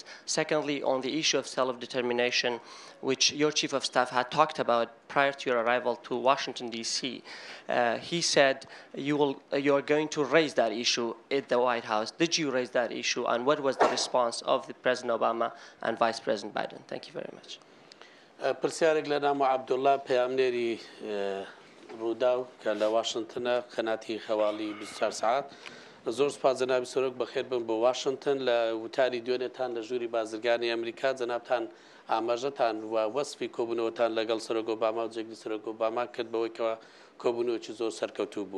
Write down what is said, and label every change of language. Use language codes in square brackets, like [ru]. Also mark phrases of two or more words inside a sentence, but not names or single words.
[en] Secondly, on the issue of self-determination, which your chief of staff had talked about prior to your arrival to Washington, D.C., he said you are going to raise that issue at the White House. Did you raise that issue, and what was the response of the President Obama and Vice President Biden? Thank you very much. [ckb] پرسیارێک لە نام عەبدوڵڵا پەیامنێری ڕووداو کە لە واشنتنە قەناتی هەواڵی 24 ساعات زۆر سوپاس جەنابی سەرۆک بەخێر بن بۆ واشنتن لە وتاری دوێنێتان لە ژووری بازرگانی ئەمریکا جەنابتان ئاماژەتان و وەسفی کۆبوونەوەتان لەگەڵ سەرۆک ئۆباما و جێگری سەرۆک ئۆباما کرد بەوەی کەوە کۆبوونەوەکی زۆر سەرکەوتوو بوو.